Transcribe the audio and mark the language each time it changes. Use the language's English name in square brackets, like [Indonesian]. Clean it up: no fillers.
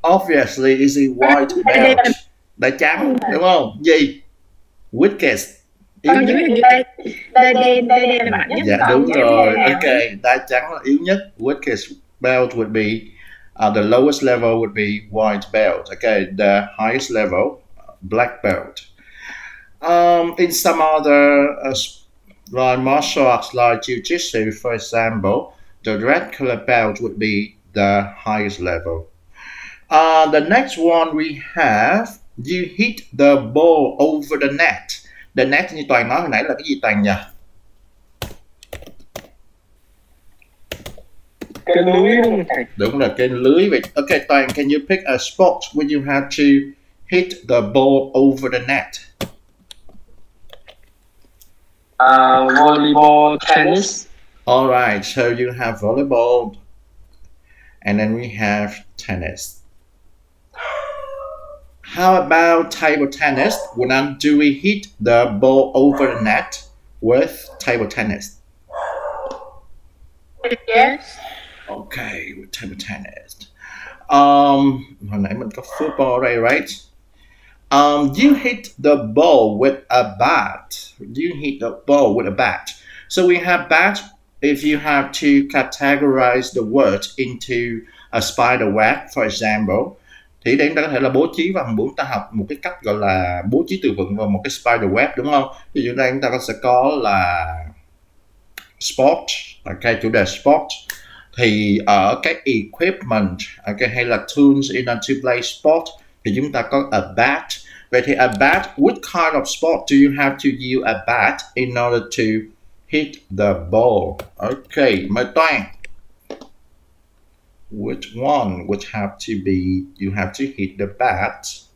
[English] Obviously is a white belt. [Vietnamese] Đai trắng đúng không? Gì? Weakest. Yếu Con nhất. nhớ hình như đai đen là mạnh nhất. Dạ đúng rồi. Ok, đai trắng là yếu nhất. [English] Weakest belt would be the lowest level would be white belt. Okay, the highest level black belt. In some other like martial arts like jiu-jitsu, for example, the red color belt would be the highest level. The next one we have, you hit the ball over the net. [Vietnamese] The net như Toàn nói hồi nãy là cái gì Toàn nhỉ? Cái lưới đúng không thầy? Đúng là cái lưới vậy. [English] Okay, Toàn, can you pick a sport where you have to hit the ball over the net? Volleyball, tennis. All right, so you have volleyball, and then we have tennis. How about table tennis? When do we hit the ball over the net with table tennis? Yes. Okay, with table tennis. [Vietnamese] Hồi nãy mình có football đây, right? [English] You hit the ball with a bat. You hit the ball with a bat. So we have bat. If you have to categorize the word into a spider web, for example, [Vietnamese] thì đây chúng ta có thể là bố trí và muốn ta học một cái cách gọi là bố trí từ vựng vào một cái spider web đúng không? Ví dụ đây chúng ta sẽ có là sport, okay, chủ đề sport. Thì ở cái equipment, okay, hay là [English] tools in order to play sport [Vietnamese] thì chúng ta có a bat. [English] Vậy thì a bat, what kind of sport do you have to use a bat in order to hit the ball? [Vietnamese] Okay, mời Toàn. [English] Which one would have to be, you have to hit the bat?